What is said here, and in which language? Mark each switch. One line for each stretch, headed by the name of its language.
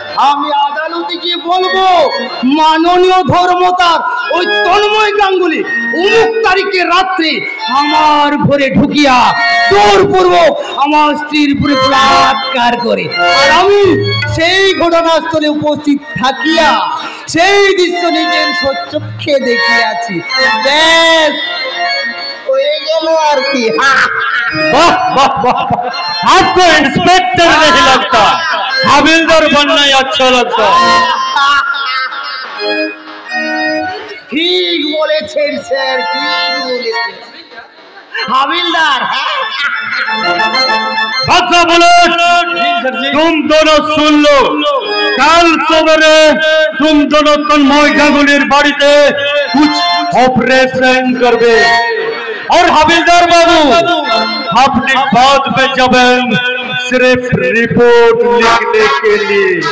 Bangla: আমি আদালতে গিয়ে বলবো, মাননীয় ধর্মতার ওই তন্ময় গাঙ্গুলি অমুক তারিখে রাত্রে আমার ঘরে ঢুকিয়া জোরপূর্বক আমার স্ত্রীর উপরে বলাৎকার করে, আর আমি সেই ঘটনাস্থলে উপস্থিত থাকিয়া সেই দৃশ্য নিজের সচক্ষে দেখিয়াছি। ব্যাস হয়ে গেল আর কি।
Hindi: वाह वाह वाह, आपको इंस्पेक्टर नहीं लगता, हविलदार बनना ही अच्छा लगता।
Bangla: ঠিক বলেছেন স্যার, ঠিক বলেছেন হাবিলদার।
Hindi: अच्छा बोलो, तुम दोनों सुन लो, कल सवेरे तुम दोनों तन्मय गांगुलीर बाड़ीते कुछ ऑपरेशन करबे और हविलदार बाबू अपनी बात में जाবেন सिर्फ रिपोर्ट लिखने के लिए।